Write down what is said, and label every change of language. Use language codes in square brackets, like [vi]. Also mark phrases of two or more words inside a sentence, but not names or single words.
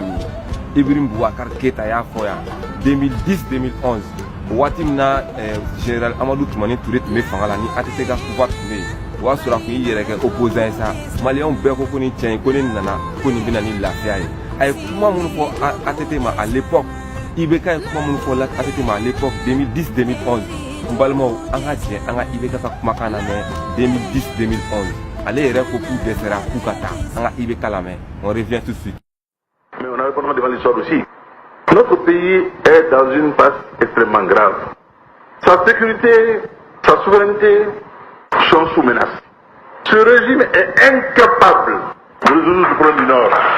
[bm] min ye Ibrahim Boubacar Keita y'a fɔ yan 2010-2011 waati min na général Amadou Toumani Touré tun bɛ fanga la ni ATT ka pouvoir tun bɛ yen o y'a sɔrɔ a tun y'i yɛrɛ kɛ opposant ye sa maliyɛnw bɛɛ ko ko nin cɛ in ko ne nana ko nin bɛna ni lafiya ye a ye kuma minnu fɔ ATT ma [fr] à l'époque [bm] IBK ye kuma minnu fɔ ATT ma [fr] à l'époque [bm] 2010-2011 n balimaw an ka jɛ an ka IBK ka kumakan lamɛn 2010-2011 ale yɛrɛ ko k'u dɛsɛra k'u ka taa an ka IBK lamɛn [fr] on revient tout de suite. Mais on a répondu devant l'histoire aussi. Notre pays est dans une passe extrêmement grave. Sa sécurité, sa souveraineté sont sous menace. Ce régime est incapable de résoudre le problème du Nord.